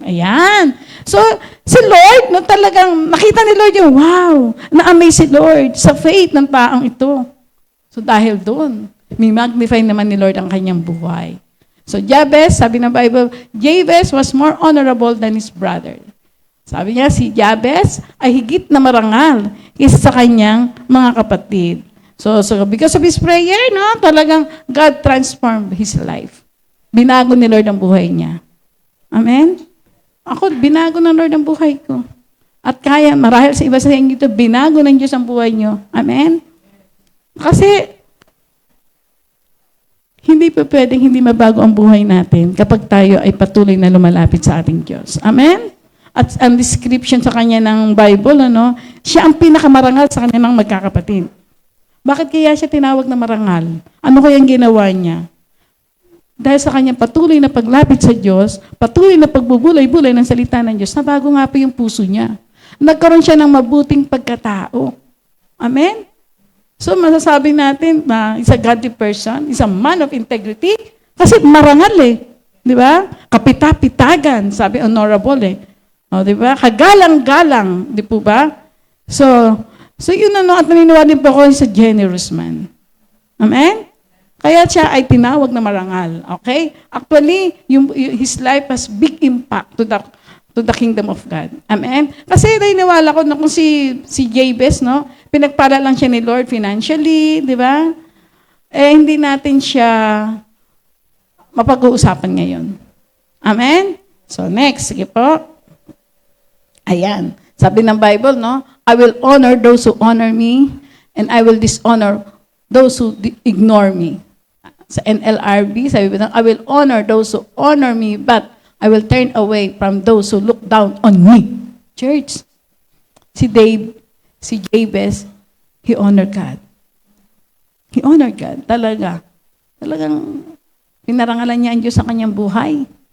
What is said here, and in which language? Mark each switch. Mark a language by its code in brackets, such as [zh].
[tl] Ayan. So, si Lord, no, talagang nakita ni Lord yung, wow, na-amaze si Lord sa faith ng taong ito. So, dahil doon, may magnify naman ni Lord ang kanyang buhay. [en] So, Jabez, [tl] sabi ng Bible, [en] Jabez was more honorable than his brother. [tl] Sabi niya, si Jabez ay higit na marangal kaysa sa kanyang mga kapatid. [en] So because of his prayer, no, [tl] talagang [en] God transformed his life. [tl] Binago ni Lord ang buhay niya. Amen? Ako, binago ng Lord ang buhay ko. At kaya, marahil sa iba sa inyo ito, binago ng Diyos ang buhay niyo. Amen? Kasi, hindi pa pwedeng hindi mabago ang buhay natin kapag tayo ay patuloy na lumalapit sa ating Diyos. Amen? At ang description sa kanya ng Bible, ano, siya ang pinakamarangal sa kanyang magkakapatid. Bakit kaya siya tinawag na marangal? Ano kayang ginawa niya? Dahil sa kanyang patuloy na paglapit sa Diyos, patuloy na pagbubulay-bulay ng salita ng Diyos, nabago nga po yung puso niya. Nagkaroon siya ng mabuting pagkatao. [en] Amen? So [tl] masasabi natin na [en] is a godly person, is a man of integrity, [tl] kasi marangal eh. Di ba? Kapita-pitagan, sabi honorable eh. O, di ba? Kagalang-galang, di po ba? So yun ano, at naniniwala po ako sa generous man. Amen? Kaya siya ay tinawag na marangal. Okay? [en] Actually, his life has big impact to the kingdom of God. [tl] Amen? Kasi naniniwala ko na kung si Jabez, no, pinagpala lang siya ni Lord financially, di ba? Eh, hindi natin siya mapag-uusapan ngayon. Amen? So next, sige po. Ayan. Sabi ng Bible, no? [en] I will honor those who honor me, and I will dishonor those who ignore me. [tl] Sa NLRB, sabi ko, [en] I will honor those who honor me, but I will turn away from those who look down on me. Church, [tl] si Jabez, [en] he honored God. He honored God, [tl] talaga. Talagang pinarangalan niya ang Diyos sa kanyang buhay.